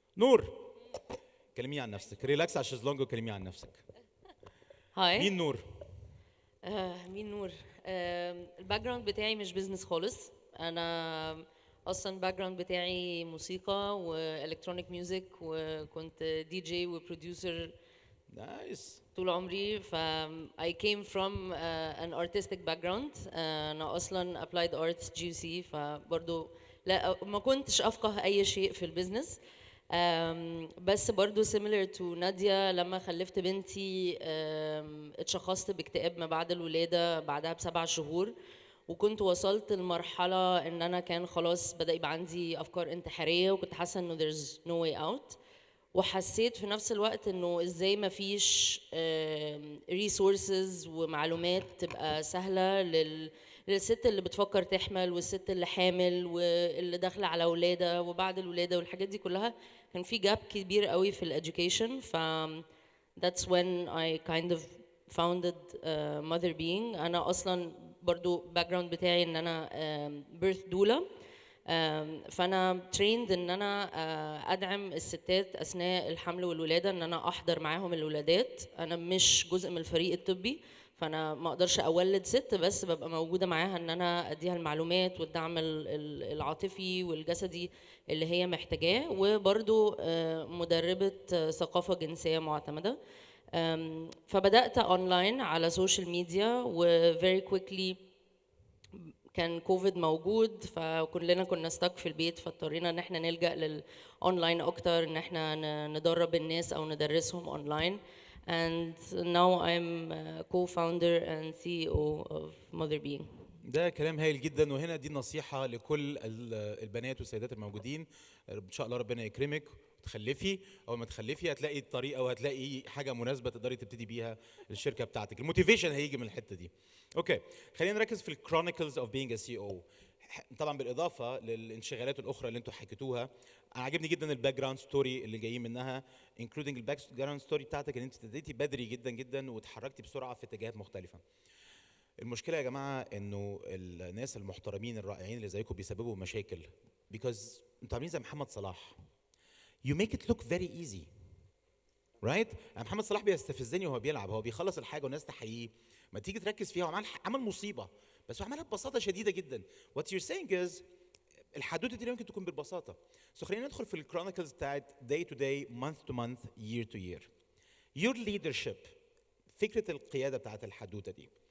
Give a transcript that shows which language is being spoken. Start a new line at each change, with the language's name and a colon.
Arabic: نور، كلميني عن نفسك، ريلاكس على الشезлونج وكلميني عن نفسك.
English: Hi.
Arabic: مين نور؟ مين نور؟ الباك جراوند بتاعي مش بيزنس خالص. انا اصلا الباك جراوند بتاعي موسيقى والكترونيك ميوزك، وكنت دي جي وبروديوسر
English: Nice.
Arabic: طول عمري.
English: ف I came from an artistic background.
Arabic: انا اصلا
English: applied arts GC،
Arabic: فبرضه لا ما كنتش افقه اي شيء في البيزنس. بس برضو
English: similar to
Arabic: نادية لما خلفت بنتي اتشخصت باكتئاب ما بعد الولادة بعدها ب7 شهور، وكنت وصلت لمرحلة ان انا كان خلاص بدأ يبقى عندي افكار انتحارية، وكنت حاسة انه
English: there's no way out.
Arabic: وحسيت في نفس الوقت انه ازاي ما فيش resources ومعلومات تبقى سهلة للست اللي بتفكر تحمل، والست اللي حامل، واللي داخلة على ولادة وبعد الولادة، والحاجات دي كلها كان في جاب كبير قوي في الeducation.
English: ف that's when I kind of founded Motherbeing.
Arabic: انا اصلا برضو background بتاعي ان انا birth doula. فانا trained ان انا ادعم الستات اثناء الحمل والولاده، ان انا احضر معاهم الولادات. انا مش جزء من الفريق الطبي، فانا ما اقدرش اولد ست، بس ببقى موجوده معاها ان انا اديها المعلومات والدعم العاطفي والجسدي اللي هي محتاجاه، وبرضو مدربه ثقافه جنسيه معتمده. فبدات اونلاين على سوشيال ميديا، و
English: very quickly
Arabic: كان كوفيد موجود، فكلنا كنا ستك في البيت، فاضطرينا ان احنا نلجأ للاونلاين اكتر، ان احنا ندرب الناس او ندرسهم اونلاين.
English: And now I'm co-founder and CEO of Motherbeing.
Arabic: ده كلام هايل جدا، وهنا دي نصيحة لكل البنات والسيدات الموجودين. ان شاء الله ربنا يكرمك وتخلفي، اول ما تخلفي هتلاقي طريقة وهتلاقي حاجة مناسبة تقدري تبتدي بيها الشركة بتاعتك. الموتيفيشن هيجي من الحتة دي. اوكي، خلينا نركز في الكرونيكلز اوف بينج ا سي او. طبعا بالاضافه للانشغالات الاخرى اللي انتم حكيتوها، انا عاجبني جدا الباك جراوند ستوري اللي جايين منها، انكلودنج الباك جراوند ستوري بتاعتك ان انت ابتديتي بدري جدا جدا وتحركتي بسرعه في اتجاهات مختلفه. المشكله يا جماعه انه الناس المحترمين الرائعين اللي زيكم بيسببوا مشاكل،
English: because
Arabic: انتوا عاملين زي محمد صلاح.
English: You make it look very easy.
Arabic: رايت؟ محمد صلاح بيستفزني وهو بيلعب، هو بيخلص الحاجه والناس تحييه، ما تيجي تركز فيها هو عمل مصيبه، بس هو عملها ببساطه شديده جدا.
English: What you're saying is
Arabic: الحدوته دي ممكن تكون بالبساطه. خلينا ندخل في الكرونيكلز بتاعت
English: day to day, month to month, year to year. Your leadership،
Arabic: فكره القياده بتاعت الحدوته دي.